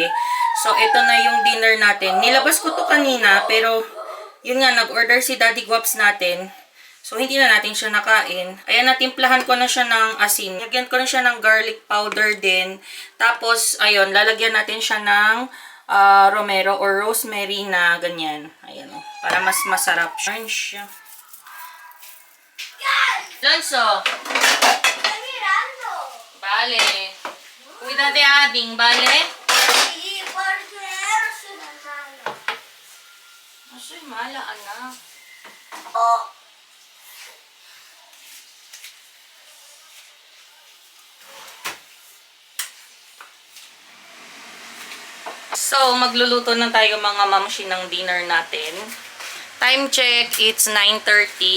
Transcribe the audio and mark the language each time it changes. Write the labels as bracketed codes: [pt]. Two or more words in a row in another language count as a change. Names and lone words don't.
[tl] So ito na yung dinner natin. Nilabas ko to kanina pero yun nga nag-order si Daddy Guaps natin. So hindi na natin siya nakain. Ayan, natimplahan ko na siya ng asin. Lagyan ko na siya ng [en] garlic powder [tl] din. Tapos ayun, lalagyan natin siya ng romero or rosemary na ganyan. Ayan o, para mas masarap siya. [es] Lonso. Vale. Cuida de Ading, vale? Sí, porque eres una mala. No soy mala, [tl] anak. Oh, So, magluluto na tayo mga mamshi ng dinner natin. [en] Time check, it's 9:30.